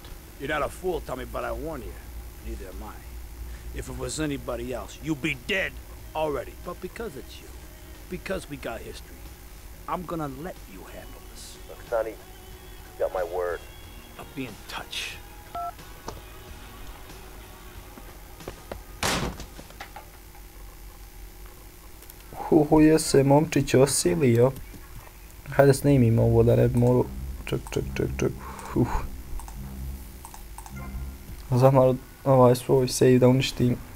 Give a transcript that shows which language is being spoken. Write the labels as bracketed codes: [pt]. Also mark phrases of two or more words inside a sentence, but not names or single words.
[en] You're not a fool, Tommy, but I warn you. Neither am I. If it was anybody else, you'd be dead already. But because it's you, because we got history, I'm gonna let you handle this. Look, Sonny, you got my word. I'll be in touch. [bs] Je se momčić osilio. Hajde snimimo ovo da ne bi morao... Ček. Zamalo ovaj svoj save da uništim.